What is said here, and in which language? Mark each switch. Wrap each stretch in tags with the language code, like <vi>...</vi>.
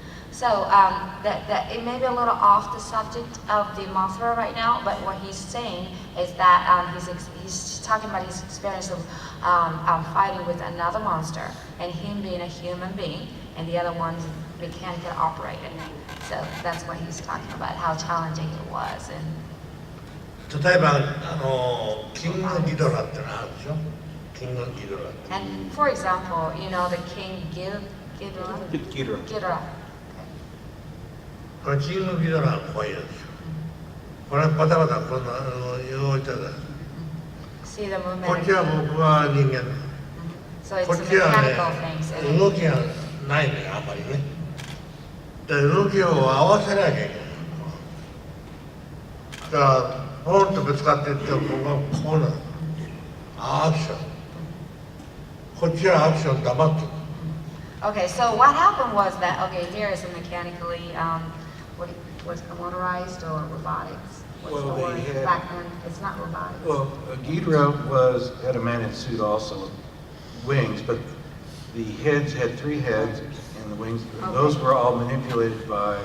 <en>So it may be a little off the subject of the Mothra right now, but what he's saying is that he's talking about his experience of fighting with another monster and him being a human being and the other one's mechanically operated. So that's what he's talking about, how challenging it was. And</en> <ja>例えばキングギドラってのあるでしょ。</ja> <en>King Ghidorah. And for example, you know the King Ghidorah? Ghidorah. Ghidorah.</en> <ja>これキングギドラは怖いやつ。これバタバタこんな動いてる。</ja> <en>See the movement.</en> <ja>こっちは僕は人間。</ja> <en>So it's</en> <ja>こ</ja> <en>the</en> <ja>っちは</ja> <en>mechanical things.</en> <ja>ね、動きがないね、あんまりね。で動きを合わせなきゃいけない。だからポンとぶつかっていって僕はこうなる。アクション。こっちはアクション黙ってる。</ja> <en>Okay, so what happened was that, okay, here is a mechanically, what was motorized or robotics? What's Well, the word? they had- Back then, it's not robotics. Well, Ghidorah had a man-in suit also, with wings, but the heads had 3 heads, and the wings, those were all manipulated by,</en>